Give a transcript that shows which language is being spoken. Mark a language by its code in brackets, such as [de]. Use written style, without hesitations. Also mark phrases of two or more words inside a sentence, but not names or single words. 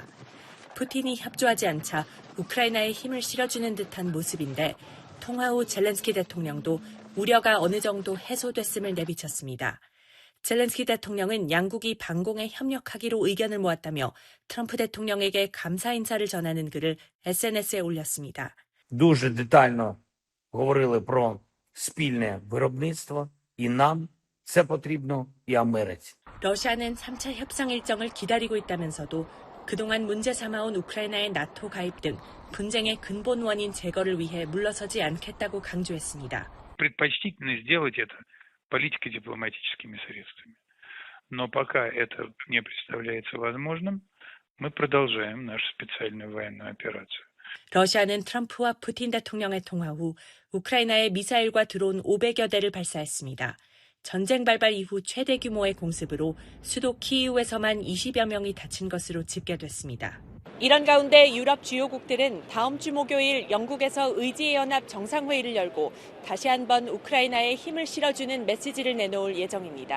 [ko] 푸틴이 협조하지 않자 우크라이나에 힘을 실어주는 듯한 모습인데 통화 후 젤렌스키 대통령도 우려가 어느 정도 해소됐음을 내비쳤습니다. 젤렌스키 대통령은 양국이 방공에 협력하기로 의견을 모았다며 트럼프 대통령에게 감사 인사를 전하는 글을 SNS에 올렸습니다. [uk] Дуже детально говорили про спільне виробництво, і нам це потрібно, і Америці. [ko] 러시아는 3차 협상 일정을 기다리고 있다면서도 그동안 문제 삼아온 우크라이나의 나토 가입 등 분쟁의 근본 원인 제거를 위해 물러서지 않겠다고 강조했습니다. [ru] Предпочтительно сделать это политико-дипломатическими средствами. Но пока это не представляется возможным, мы продолжаем нашу специальную военную операцию. [ko] 러시아는 트럼프와 푸틴 대통령의 통화 후 우크라이나에 미사일과 드론 500여 대를 발사했습니다. 전쟁 발발 이후 최대 규모의 공습으로 수도 키이우에서만 20여 명이 다친 것으로 집계됐습니다. 이런 가운데 유럽 주요국들은 다음 주 목요일 영국에서 의지의 연합 정상회의를 열고 다시 한번 우크라이나에 힘을 실어주는 메시지를 내놓을 예정입니다.